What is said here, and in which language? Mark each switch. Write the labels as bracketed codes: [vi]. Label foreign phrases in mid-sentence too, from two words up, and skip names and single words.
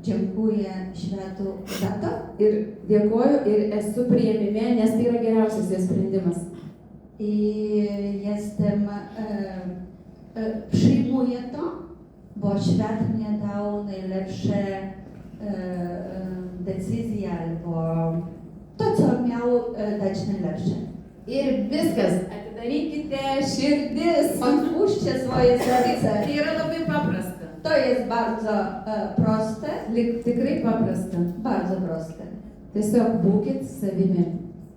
[pl] dziękuję światu za to. [lt] Ir dėkoju ir esu priėmime, nes tai yra geriausias jos sprendimas. [pl] I przyjmuję to, bo świat mnie dał najlepsze decyzje albo to, co miał dać najlepsze. [lt] Ir viskas, atidarykite širdis. [pl] Otwórzcie swoje serce. [lt] Tai yra labai paprasta. [pl] To jest bardzo proste, [lt] Tikrai paprasta. [pl] bardzo proste. [lt] Tiesiog būkit savimi.